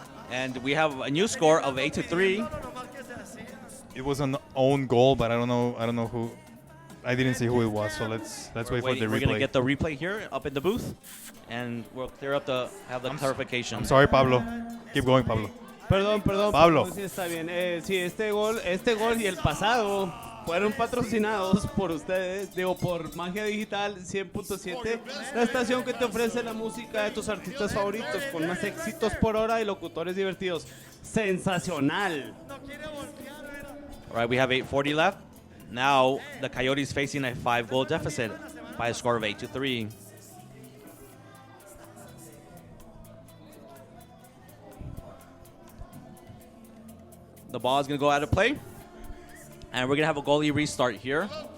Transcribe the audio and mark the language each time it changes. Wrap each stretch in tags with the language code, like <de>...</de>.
<en>And we have a new score of 8-3. It was an own goal, but I don't know who. I didn't see who it was, so let's wait for the replay. We're gonna get the replay here up in the booth, and we'll clear up have the clarification. I'm sorry, Pablo. Keep going, Pablo.</en> <es>Perdón. Pablo. Sí, está bien. Sí, este gol y el pasado fueron patrocinados por ustedes, por Magia Digital 100.7, la estación que te ofrece la música de tus artistas favoritos con más éxitos por hora y locutores divertidos. Sensacional.</es> <en>All right, we have 8:40 left. Now the Coyotes facing a 5-goal deficit by a score of 8-3. The ball is going to go out of play, and we're going to have a goalie restart here.</en>